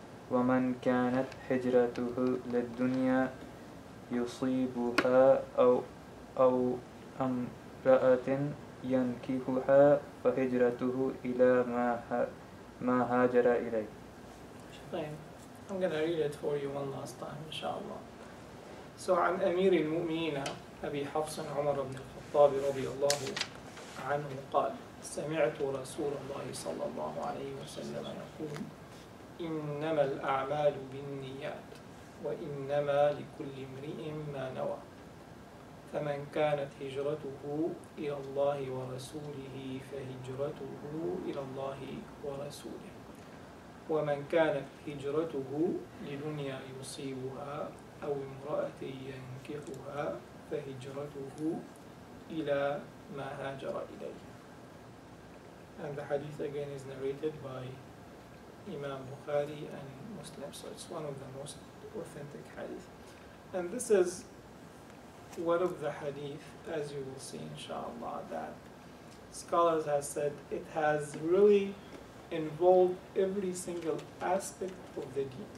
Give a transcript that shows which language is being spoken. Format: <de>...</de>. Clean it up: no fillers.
<ar>ومن كانت هجرته للدنيا يصيبها أو امرأة ينكحها فهجرته إلى ما هاجر إليه.</ar> <en>I'm going to read it for you one last time, inshallah.</en> <ar>So, عن أمير المؤمنين أبي حفص عمر بن الخطاب رضي الله عنه قال: سمعت رسول الله صلى الله عليه وسلم يقول: إنما الأعمال بالنيات وإنما لكل امرئ ما نوى فمن كانت هجرته إلى الله ورسوله فهجرته إلى الله ورسوله ومن كانت هجرته لدنيا يصيبها أو امرأة ينكحها فهجرته إلى ما هاجر إليه.</ar> <en>And the hadith again is narrated by Imam Bukhari and Muslim, so it's one of the most authentic hadith. And this is one of the hadith, as you will see inshallah, that scholars have said it has really involved every single aspect of the deen.</en>